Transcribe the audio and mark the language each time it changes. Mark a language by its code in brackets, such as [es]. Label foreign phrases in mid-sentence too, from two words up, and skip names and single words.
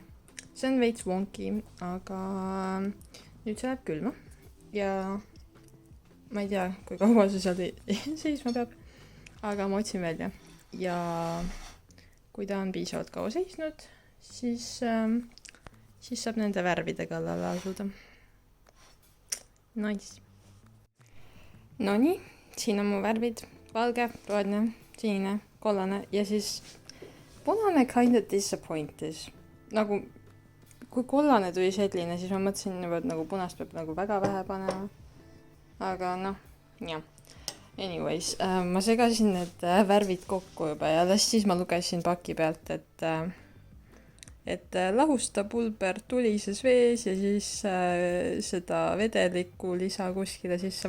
[et] See on veits wonky, aga nüüd see läheb külma ja ma ei tea, kui kaua see seal seisma peab, aga ma otsin välja ja kui ta on piisavalt kaua seisnud, siis saab nende värvide kallale asuda. Nice. Nonii, siin on mu värvid, valge, roheline, sinine, kollane ja siis punane [en] kind of disappointed. [et] Nagu kui kollane tuli selline, siis ma mõtlesin, et nagu punast peab nagu väga vähe panema. Aga noh, jah. Anyways, ma segasin need värvid kokku juba ja siis ma lugesin paki pealt, et lahusta pulber tulises vees ja siis seda vedelikku lisa kuskile sisse.